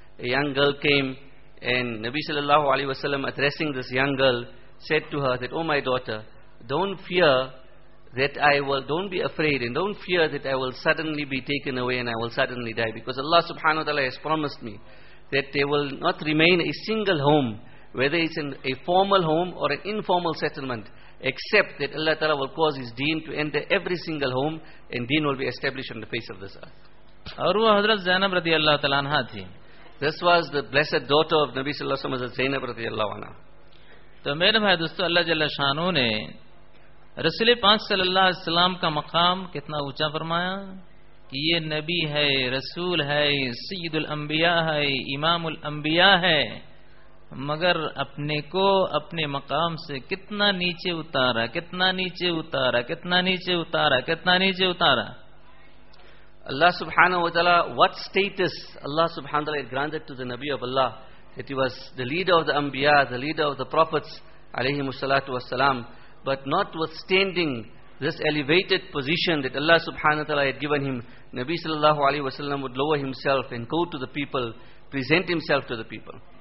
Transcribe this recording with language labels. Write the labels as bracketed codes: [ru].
[en] A young girl came, and Nabi sallallahu alayhi wa sallam, addressing this young girl, said to her that, "Oh my daughter, don't be afraid and don't fear that I will suddenly be taken away and I will suddenly die, because Allah subhanahu wa ta'ala has promised me that there will not remain a single home, whether it's in a formal home or an informal settlement, except that Allah ta'ala will cause his deen to enter every single home and deen will be established on the face of this earth." This was the blessed daughter of Nabi sallallahu alayhi wa sallam, Zainab radiallahu anha. [ur] تو میرے بھائی دوستو, اللہ جل شانہ نے رسول پاک صلی اللہ علیہ وسلم کا مقام کتنا اونچا فرمایا کہ یہ نبی ہے, رسول ہے, سید الانبیاء ہے, امام الانبیاء ہے, مگر اپنے کو اپنے مقام سے کتنا نیچے اتارا, کتنا نیچے اتارا, کتنا نیچے اتارا, کتنا نیچے اتارا. [en] اللہ سبحانہ و تعالیٰ, what status اللہ سبحانہ و تعالیٰ granted to the Nabi of Allah, that he was the leader of the Anbiya, the leader of the Prophets alayhi musallatu wassalam. But notwithstanding this elevated position that Allah subhanahu wa ta'ala had given him, Nabi sallallahu alayhi wa sallam would lower himself and go to the people, present himself to the people.